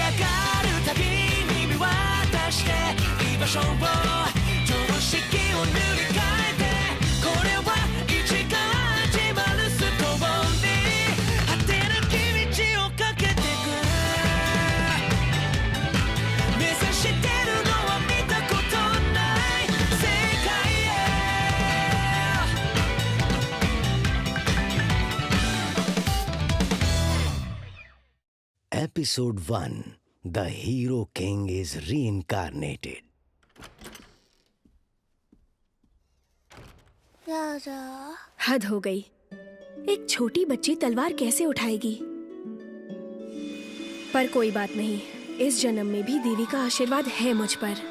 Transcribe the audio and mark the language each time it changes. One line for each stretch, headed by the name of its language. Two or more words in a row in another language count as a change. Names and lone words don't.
Japanese: がるたびに見渡して居場所を常識を塗り替えてこれは一が始まるストーリー果てなき道をかけてく目指してるのは見たことない世界へ
English: Episode 1 The Hero King is Reincarnated.
Hindi: हद हो गई। एक छोटी बच्ची तलवार कैसे उठाएगी? पर कोई बात नहीं, इस जन्म में भी देवी का आशीर्वाद है मुझ पर।